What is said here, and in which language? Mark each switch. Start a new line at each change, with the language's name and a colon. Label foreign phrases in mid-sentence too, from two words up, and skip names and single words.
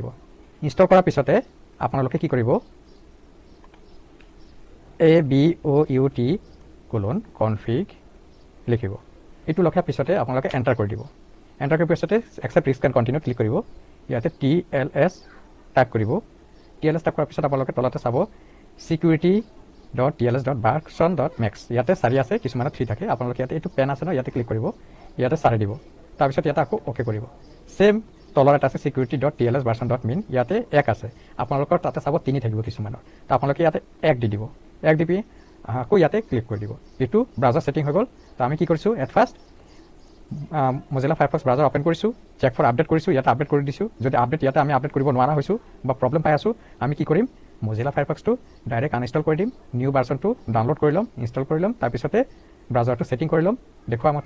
Assamese: ইনষ্টল কৰাৰ পিছতে আপোনালোকে কি কৰিব, ABOUT:config লিখিব। এইটো লিখাৰ পিছতে আপোনালোকে এণ্টাৰ কৰি দিব। এণ্টাৰ কৰাৰ পিছতে
English: accept risk and continue
Assamese: ক্লিক কৰিব। ইয়াতে TLS টাইপ কৰিব। TLS টাইপ কৰাৰ পিছত আপোনালোকে তলতে চাব security.tls.version.max ইয়াতে 4 আছে, কিছুমানত 3 থাকে। আপোনালোকে ইয়াতে এইটো পেন আছে ন, ইয়াতে ক্লিক কৰিব, ইয়াতে 4 দিব। তাৰপিছত ইয়াতে আকৌ অ'কে কৰিব। ছেম তলৰ এটা আছে security.tls.version.min ইয়াতে 1 আছে। আপোনালোকৰ তাতে চাব 3 থাকিব কিছুমানৰ। তো আপোনালোকে ইয়াতে 1 দি দিব। 1 দি আকৌ ইয়াতে ক্লিক কৰি দিব। এইটো
English: browser setting
Assamese: হৈ গ'ল। তো আমি কি কৰিছোঁ,
English: at first
Assamese: মজিলা ফায়াৰফক্স
English: browser open
Assamese: কৰিছোঁ,
English: check for update
Assamese: কৰিছোঁ, ইয়াতে আপডেট কৰি দিছোঁ। যদি ইয়াতে আমি আপডেট কৰিব নোৱাৰা হৈছোঁ বা প্ৰব্লেম পাই আছোঁ, আমি কি কৰিম, মজিলা ফায়াৰফক্সটো
English: direct uninstall
Assamese: কৰি দিম,
English: new version
Assamese: ডাউনলোড কৰি ল'ম, ইনষ্টল কৰি ল'ম, তাৰপিছতে ব্ৰাউজাৰটো ছেটিং কৰি ল'ম দেখুওৱা মতে।